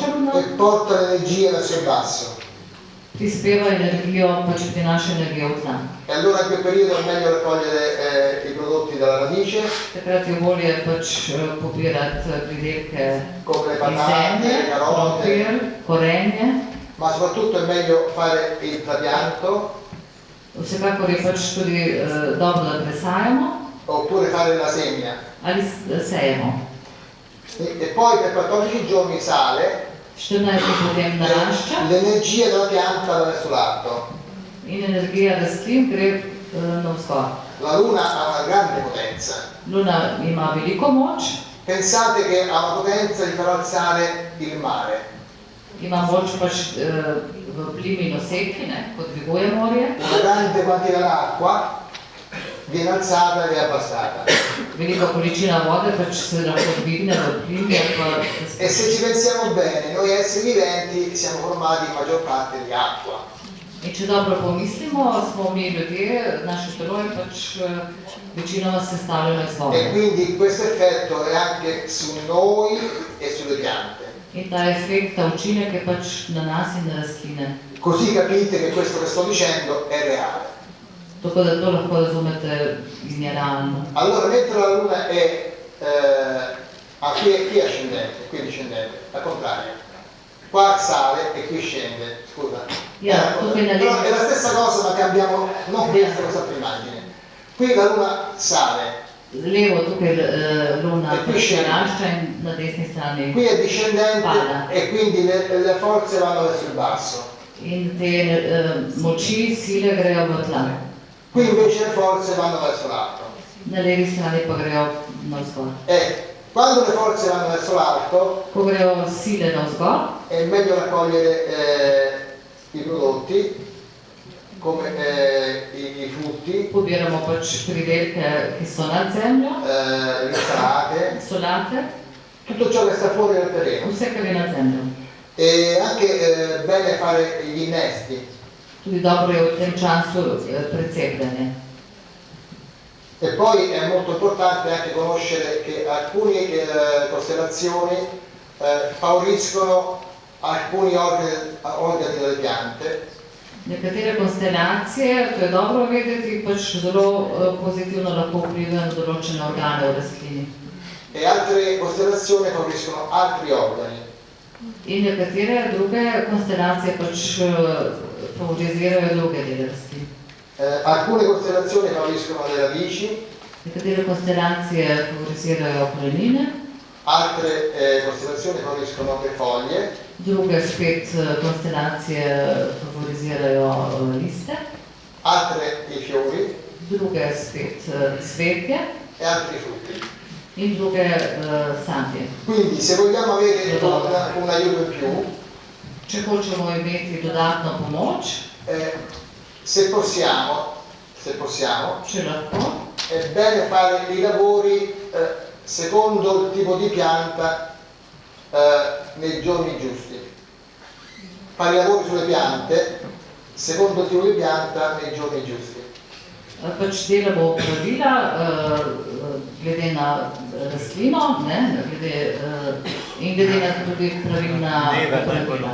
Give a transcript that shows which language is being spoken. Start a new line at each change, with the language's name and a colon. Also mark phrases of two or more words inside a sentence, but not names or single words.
Italian: e luna, porta l'energia verso il basso.
Slovenian: prispeva energijo, pač prinaša energijo v tla.
Italian: E allora in quel periodo è meglio raccogliere i prodotti dalla radice,
Slovenian: Takrat je bolje pač pobirati pridelke
Italian: come le
Slovenian: iz
Italian: patate,
Slovenian: zemlje,
Italian: le carote,
Slovenian: krompir, korenje.
Italian: ma soprattutto è meglio fare il trapianto
Slovenian: Vsekakor je pač tudi dobro, da presajamo
Italian: oppure fare la semina.
Slovenian: ali sejemo.
Italian: E poi per 14 giorni sale
Slovenian: 14 dni potem narašča
Italian: l'energia della pianta va verso l'alto.
Slovenian: in energija rastlin gre navzgor.
Italian: La luna ha una grande potenza.
Slovenian: Luna ima veliko moč,
Italian: Pensate che ha una potenza di far alzare il mare.
Slovenian: ima moč pač v plimi noseki, ne, ko dviguje morje.
Italian: Una grande quantità d'acqua viene alzata e abbassata.
Slovenian: Velika količina vode pač se lahko dvigne v plimi ali pa se
Italian: E se ci pensiamo bene, noi esseri viventi siamo formati in maggior parte di acqua.
Slovenian: In če dobro pomislimo, smo mi ljudje, naše telo je pač večinoma sestavljeno iz
Italian: E
Slovenian: vode.
Italian: quindi questo effetto è anche su noi e sulle piante.
Slovenian: In ta efekt, ta učinek je pač na nas in na rastline.
Italian: Così capite che questo che sto dicendo è reale.
Slovenian: Tako da to lahko razumete in je realno.
Italian: Allora, mentre la luna è qui è ascendente, qui è discendente, al contrario. Qua sale e qui scende, scusa. Yeah, Però è la stessa cosa, ma cambiamo non questa immagine. Qui la luna sale,
Slovenian: Levo tukaj luna
Italian: E qui scende.
Slovenian: narašča in na desni strani.
Italian: qui è discendente
Slovenian: Pada.
Italian: e quindi le forze vanno verso il basso.
Slovenian: In te moči, sile grejo v tla.
Italian: Qui invece le forze vanno verso l'alto.
Slovenian: Na levi strani pa grejo navzgor.
Italian: E quando le forze vanno verso l'alto
Slovenian: Ko grejo sile navzgor,
Italian: è meglio raccogliere i prodotti come i frutti,
Slovenian: pobiramo pač pridelke, ki so nad zemljo,
Italian: le insalate,
Slovenian: solate,
Italian: tutto ciò che sta fuori dal terreno.
Slovenian: vse, kar je nad zemljo.
Italian: E anche bene fare gli innesti.
Slovenian: Tudi dobro je v tem času precepljanje.
Italian: E poi è molto importante anche conoscere che alcune costellazioni favoriscono alcuni organi delle piante.
Slovenian: Nekatere konstelacije, to je dobro vedeti, pač zelo pozitivno lahko vplivajo na določene organe v rastlini.
Italian: E altre costellazioni favoriscono altri organi.
Slovenian: In nekatere druge konstelacije pač favorizirajo druge dele rastlin.
Italian: Alcune costellazioni favoriscono le radici,
Slovenian: Nekatere konstelacije favorizirajo korenine,
Italian: altre costellazioni favoriscono le foglie,
Slovenian: druge spet konstelacije favorizirajo liste,
Italian: altre i fiori
Slovenian: druge spet cvetje
Italian: e altri frutti.
Slovenian: in druge sadje.
Italian: Quindi se vogliamo avere un aiuto in più,
Slovenian: Če hočemo imeti dodatno pomoč,
Italian: se possiamo,
Slovenian: če lahko,
Italian: è bene fare i lavori secondo il tipo di pianta nei giorni giusti. Fare i lavori sulle piante secondo il tipo di pianta nei giorni giusti.
Slovenian: pač delamo pravila glede na rastlino, ne, in glede na tudi pravilna pravila.